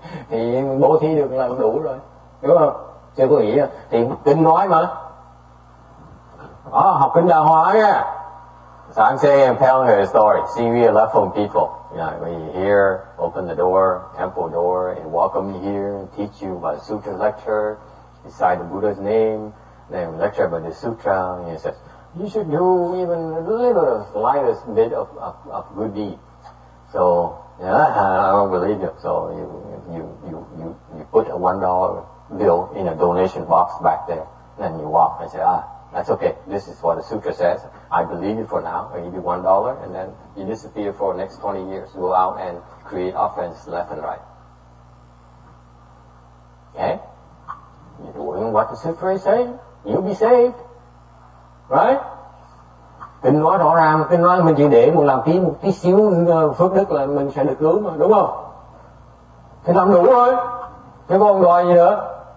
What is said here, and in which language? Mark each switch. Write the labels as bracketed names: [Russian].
[Vietnamese] Thì bố thí được là đủ rồi, đúng không? Chứ có nghĩa thì kinh nói mà. Học kinh đàng hoàng nha. [English] So I'm saying, I'm telling her a story. See, we are left-home people. You know, when you hear, open the door, temple door, and welcome you here, and teach you about a sutra lecture, recite the Buddha's name, then lecture about the sutra, and he says, you should do even a little slightest bit of good deed. So, yeah, I don't believe you. So you put a $1 bill in a donation box back there, and you walk and say, that's okay. This is what the sutra says. I believe you for now. I give you $1, and then you disappear for the next 20 years. Go out and create offense left and right. Okay? You're doing what the sutra is saying. You'll be saved. Right? [Vietnamese] Kinh nói rõ ràng, kinh nói mình chỉ để làm một tí xíu phước đức là mình sẽ được cứu mà, đúng không? Thì làm đủ thôi, chứ không đòi gì nữa.